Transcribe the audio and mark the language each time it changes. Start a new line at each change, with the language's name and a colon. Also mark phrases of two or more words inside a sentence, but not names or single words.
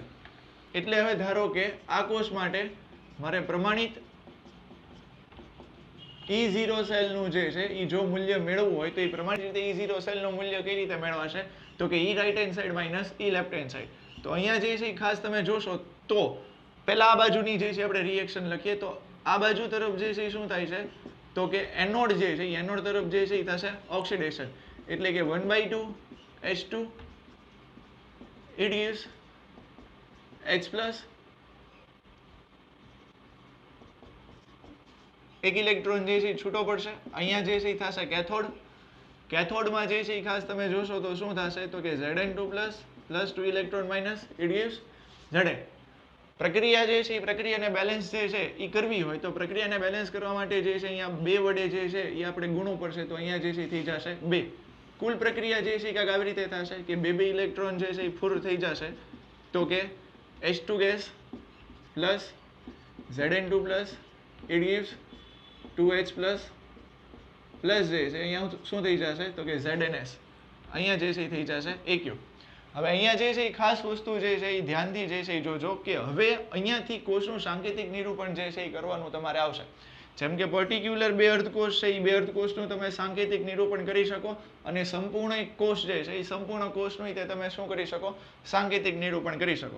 Gujarati: એટલે હવે ધારો કે આ કોષ માટે મારે પ્રમાણિત E0 સેલનું જે છે એ જો મૂલ્ય મેળવવું હોય તો એ પ્રમાણિત રીતે E0 સેલનું મૂલ્ય કઈ રીતે મેળવાશે, તો કે E
English: right hand side minus E left hand side.
Gujarati: તો અહીંયા જે છે ખાસ તમે જોશો તો પહેલા આ બાજુની જે છે આપણે રિએક્શન લખીએ તો આ બાજુ તરફ જે છે શું થાય છે, તો કે એનોડ જે છે એનોડ તરફ જે છે એ થશે ઓક્સિડેશન. એટલે કે 1/2 H2
English: it gives
Gujarati: H+, એક ઇલેક્ટ્રોન જે છે છૂટો પડશે. અહીંયા જે છે એ થશે કેથોડ. કેથોડમાં જે છે એ ખાસ તમે જોશો તો શું થશે, તો કે Zn2+ + 2
English: electron minus it gives
Gujarati: Zn. પ્રક્રિયા જે છે એ પ્રક્રિયાને બેલેન્સ જે છે એ કરવી હોય તો પ્રક્રિયાને બેલેન્સ કરવા માટે જે છે અહીંયા 2 વડે જે છે એ આપણે ગુણવું પડશે. તો અહીંયા જે છે થઈ જશે 2. કુલ પ્રક્રિયા જે છે કાંઈક આવી રીતે થશે કે 2 ઇલેક્ટ્રોન જે છે એ ફૂર થઈ જશે. તો કે H2
English: gas plus
Gujarati: Zn2+
English: it gives
Gujarati: 2H+ પ્લસ જે છે અહીંયા શું થઈ જશે, તો કે ZnS. અહીંયા જે છે એ થઈ જશે AQ. હવે અહીંયા જે છે એ ખાસ વસ્તુ જે છે એ ધ્યાનથી જે છે એ જોજો કે હવે અહીંયાથી કોષનું સાંકેતિક નિરૂપણ જે છે એ કરવાનું તમારે આવશે. જેમ કે પર્ટિક્યુલર 2 અર્ધકોષ છે એ 2 અર્ધકોષનું તમે સાંકેતિક નિરૂપણ કરી શકો, અને સંપૂર્ણ એક કોષ જે છે એ સંપૂર્ણ કોષનું તે તમે શું કરી શકો, સાંકેતિક નિરૂપણ કરી શકો.